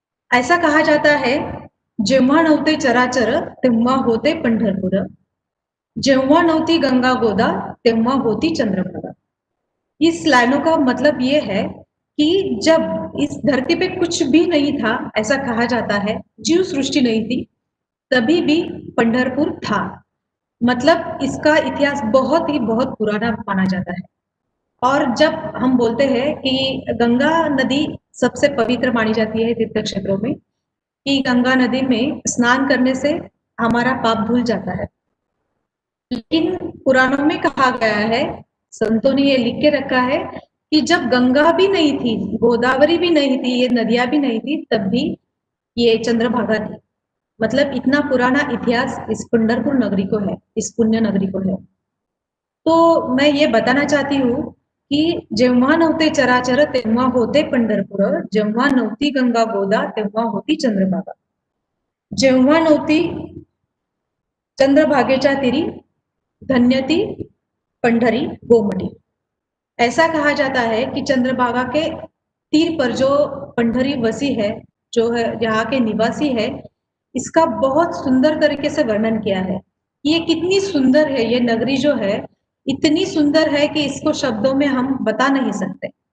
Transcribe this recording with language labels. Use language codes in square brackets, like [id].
[hi] ऐसा कहा जाता है, [mr] जेव्हा नव्हते चराचर तेव्हा होते पंढरपूर, जेव्हा नव्हती गंगा गोदा तेव्हा होती चंद्रभागा। [hi] इस लाइनों का मतलब ये है कि जब इस धरती पे कुछ भी नहीं था, ऐसा कहा जाता है, जीव सृष्टि नहीं थी, तभी भी पंढरपुर था। मतलब इसका इतिहास बहुत पुराना माना जाता है। और जब हम बोलते हैं कि गंगा नदी सबसे पवित्र मानी जाती है तीर्थ क्षेत्रों में, कि गंगा नदी में स्नान करने से हमारा पाप धुल जाता है, लेकिन पुराणों में कहा गया है, संतों ने ये लिख के रखा है कि जब गंगा भी नहीं थी, गोदावरी भी नहीं थी, ये नदियां भी नहीं थी, तब भी ये चंद्रभागा थी। मतलब इतना पुराना इतिहास इस पंढरपुर नगरी को है, इस पुण्य नगरी को है। तो मैं ये बताना चाहती हूँ की [mr] जेव्हा नव्हते चराचर तेव्हा होते पंढरपूर, जेव्हा नव्हती गंगा गोदा तेव्हा होती चंद्रभागा. जेव्हा नव्हती चंद्रभागेच्या तीरी धन्य ती पंढरी गोमटी. [hi] ऐसा कहा जाता है कि चंद्रभागा के तीर पर जो पंढरी वसी है, जो है यहाँ के निवासी है, इसका बहुत सुंदर तरीके से वर्णन किया है। ये कितनी सुंदर है, ये नगरी जो है इतनी सुंदर है कि इसको शब्दों में हम बता नहीं सकते।